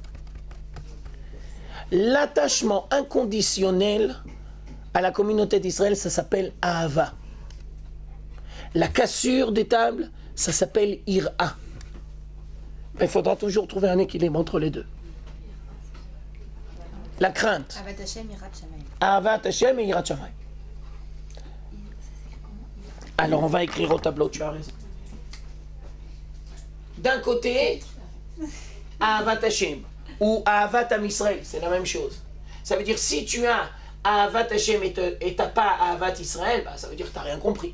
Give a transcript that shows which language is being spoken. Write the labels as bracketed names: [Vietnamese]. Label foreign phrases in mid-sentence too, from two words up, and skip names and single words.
[French] L'attachement inconditionnel à la communauté d'Israël, ça s'appelle Ahava. La cassure des tables, ça s'appelle Ira. Il faudra toujours trouver un équilibre entre les deux. La crainte. [Hebrew] אהבת השם, יראת שמים. אהבת השם et יראת שמים. [French] Alors on va écrire au tableau, tu as raison. D'un côté, [Hebrew] אהבת השם [French] ou [Hebrew] אהבת עם ישראל, [French] c'est la même chose. Ça veut dire si tu as [Hebrew] אהבת השם [French] et t'as pas [Hebrew] אהבת ישראל, [French] bah, ça veut dire que tu n'as rien compris.